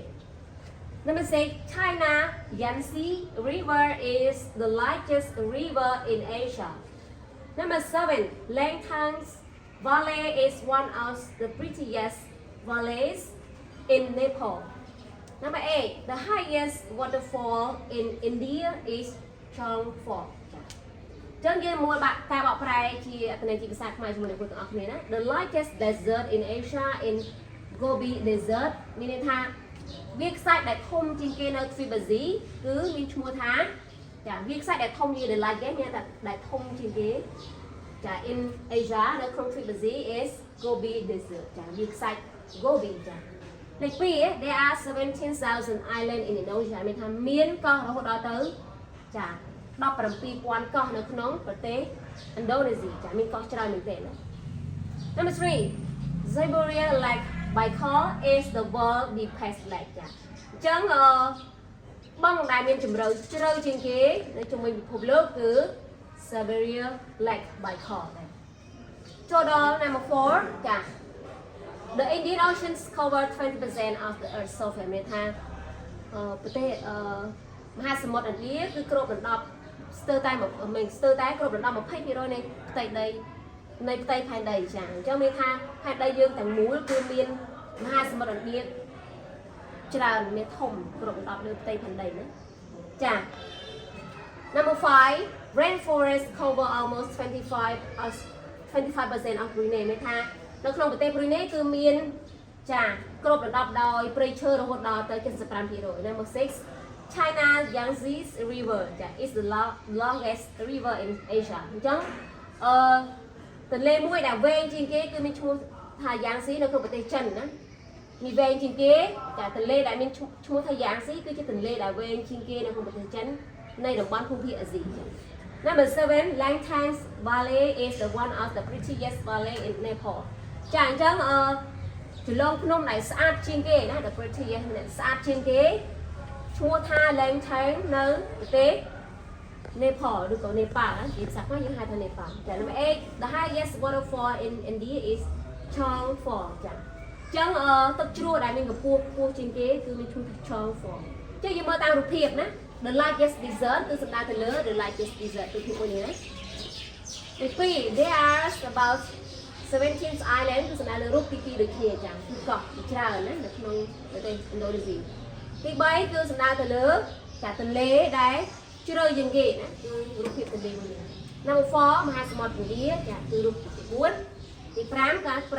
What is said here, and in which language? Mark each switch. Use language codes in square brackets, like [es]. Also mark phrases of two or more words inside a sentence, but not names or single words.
[en] Number 6, China Yangtze River is the largest river in Asia. Number 7, Langtang's Valley is one of the prettiest valleys in Nepal. Number 8, the highest waterfall in India is Changford. [km] ចឹងយើងមួយការបកប្រែជាអត្ថន័យជាភាសាខ្មែរជាមួយនឹងពួកទាំងអស់គ្នាណា [en] The largest desert in Asia in Gobi Desert [km] មានន័យថាវាខ្សាច់ដែលធំ ជាងគេនៅទ្វីបអាស៊ីគឺមានឈ្មោះថាចាវាខ្សាច់ដែលធំជាង [en] The largest [km] មានថាដែលធំជា ងគេចា [en] in Asia [km] នៅក្នុងទ្វីបអាស៊ី [en] is Gobi Desert [km] ចាវាខ្សាច់ Gobi ចា លេខ2 [en] there are 17,000 islands in Indonesia [km] មានថាមានកោះរហូតដល់ទៅចា17,000 កោះនៅក្នុងប្រទេសឥណ្ឌូនេស៊ីចាមានកោះច្រើនមែនទេណា [en] Number 3 Siberia Lake Baikal is the world's deepest lake [km] ចាអញ្ចឹងបឹងដែលមានជម្រៅជ្រៅជាងគេនៅជុំវិញពិភពលោកគឺ Siberia Lake Baikal ដែរ [en] total number 4 [km] ចា [en] The Indian Oceans cover 20% of the Earth's surface [km] មានថាប្រទេសមហាសមុទ្រឥណ្ឌាគឺគ្របដណ្ដប់ស្ទើរតែមិនស្ទើរតែគ្របដណ្ដប់ 20% នៃផ្ទៃដីនៃផ្ទៃផែនដីចាអញ្ចឹងមានថាផែនដីយើងទាំងមូលគឺមានមហាសមុទ្រឥណ្ឌាច្រើនមានធំគ្របដណ្ដប់លើផ្ទៃផែនដីណាចា [en] Number 5 rainforest cover almost 25% of Brunei [km] មានថានៅក្នុងប្រទេស Brunei គឺមានចាគ្របដណ្ដប់ដោយព្រៃឈើរហូតដល់ទៅ 75% [en] Number 6 China Yangtze River [km] ចា [en] is the longest river in Asia [km] អញ្ចឹងទន្លេមួយដែលវែងជាងគេគឺមានឈ្មោះថា Yangtze នៅក្នុងប្រទេសចិនណាមានវែងជាងគេចាទន្លេដែលមានឈ្មោះថា Yangtze គឺជាទន្លេដែលវែងជាងគេនៅក្នុងប្រទេសចិននៃតំបន់ភូមិភាគអាស៊ីចា [en] Number 7 Langtang Valley is the one of the prettiest valley in Nepal [km] ចាអញ្ចឹងចន្លងភ្នំដែលស្អាតជាងគេណា [en] the prettiest [km] ស្អាតជាងគេឈ្មោះថា Langtang នៅប្រទេស Nepal ឬក៏ Nepal ណាជាភាសាខ្មែរយើងហៅថា Nepal ចា [en] Number 8 the highest waterfall in India is Changfall [km] ចាអញ្ចឹងទឹកជ្រោះដែលមានកម្ពស់ខ្ពស់ជាងគេគឺមានឈ្មោះថា Changfall អញ្ចឹងយើងមើលតាមរូបភាពណា [en] The largest desert [km] គឺសំដៅទៅលើ [en] the largest desert [km] រូបភាពមួយនេះណាទី2 [en] there are about 17 island [km] គឺសំដៅលើរូបទី2ដូចគ្នាចាគឺកោះច្រើនណានៅក្នុងប្រទេសឥណ្ឌូនេស៊ីទី 3គឺសំដៅទៅលើចាទន្លេដែលជ្រៅជាងគេណាគឺរូបភាពទន្លេមួយនេះ [en] Number 4 [km] មហាសមុទ្រឥណ្ឌាចាគឺរូបទី4ទី5ការព្រៃ